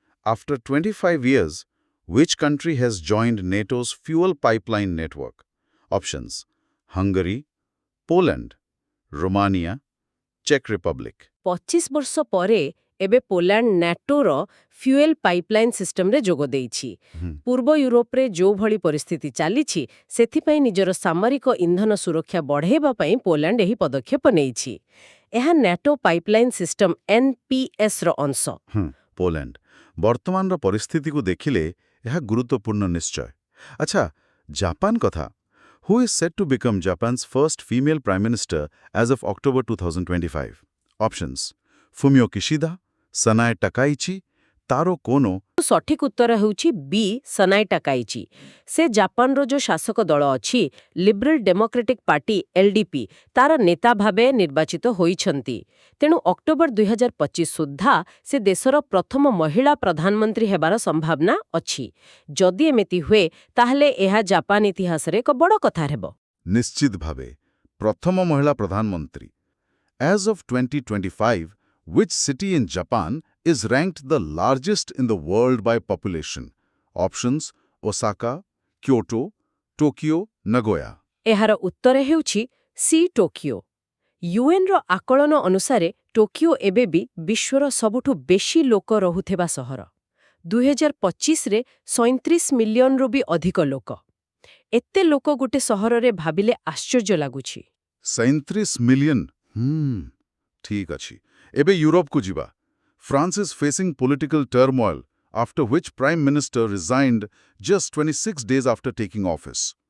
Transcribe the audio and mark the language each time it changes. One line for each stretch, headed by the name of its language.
English: After 25 years, which country has joined NATO's fuel pipeline network? Options: Hungary, Poland, Romania, Czech Republic.
Odia: 25 ବର୍ଷ ପରେ ଏବେ Poland ନ୍ୟାଟୋର fuel pipeline ସିଷ୍ଟମରେ ଯୋଗ ଦେଇଛି। ପୂର୍ବ ୟୁରୋପରେ ଯେଉଁଭଳି ପରିସ୍ଥିତି ଚାଲିଛି, ସେଥିପାଇଁ ନିଜର ସାମରିକ ଇନ୍ଧନ ସୁରକ୍ଷା ବଢ଼ାଇବା ପାଇଁ ପୋଲାଣ୍ଡ ଏହି ପଦକ୍ଷେପ ନେଇଛି। ଏହା ନ୍ୟାଟୋ ପାଇପଲାଇନ୍ ସିଷ୍ଟମ NPSର ଅଂଶ। ପୋଲାଣ୍ଡ। ବର୍ତ୍ତମାନର ପରିସ୍ଥିତିକୁ ଦେଖିଲେ ଏହା ଗୁରୁତ୍ୱପୂର୍ଣ୍ଣ ନିଶ୍ଚୟ। ଆଚ୍ଛା, ଜାପାନ କଥା।
English: Who is set to become Japan's first female prime minister as of October 2025? Options: Fumio Kishida, Sanae Takaichi, Taro Kono.
Odia: ସଠିକ ଉତ୍ତର ହେଉଛି ବି ସନାଇ ଟାକାଇଚି। ସେ ଜାପାନର ଯେଉଁ ଶାସକ ଦଳ ଅଛି, ଲିବରାଲ ଡେମୋକ୍ରେଟିକ୍ ପାର୍ଟି LDP, ତାର ନେତା ଭାବେ ନିର୍ବାଚିତ ହୋଇଛନ୍ତି। ତେଣୁ ଅକ୍ଟୋବର 2025 ସୁଦ୍ଧା ସେ ଦେଶର ପ୍ରଥମ ମହିଳା ପ୍ରଧାନମନ୍ତ୍ରୀ ହେବାର ସମ୍ଭାବନା ଅଛି। ଯଦି ଏମିତି ହୁଏ, ତାହେଲେ ଏହା ଜାପାନ ଇତିହାସରେ ଏକ ବଡ଼ କଥା ହେବ। ନିଶ୍ଚିତ ଭାବେ ପ୍ରଥମ ମହିଳା ପ୍ରଧାନମନ୍ତ୍ରୀ।
English: As of 2025, which city in Japan is ranked the largest in the world by population? Options: Osaka, Kyoto, Tokyo, Nagoya.
Odia: ଏହାର ଉତ୍ତର ହେଉଛି ସି ଟୋକିଓ। ୟୁଏନ୍ର ଆକଳନ ଅନୁସାରେ ଟୋକିଓ ଏବେ ବି ବିଶ୍ୱର ସବୁଠୁ ବେଶୀ ଲୋକ ରହୁଥିବା ସହର। 2025ରେ 37 ମିଲିୟନରୁ ବି ଅଧିକ ଲୋକ। ଏତେ ଲୋକ ଗୋଟେ ସହରରେ ଭାବିଲେ ଆଶ୍ଚର୍ଯ୍ୟ ଲାଗୁଛି। 37 ମିଲିୟନ। ଠିକ୍ ଅଛି। ଏବେ ୟୁରୋପକୁ ଯିବା।
English: France is facing political turmoil, after which Prime Minister resigned just 26 days after taking office.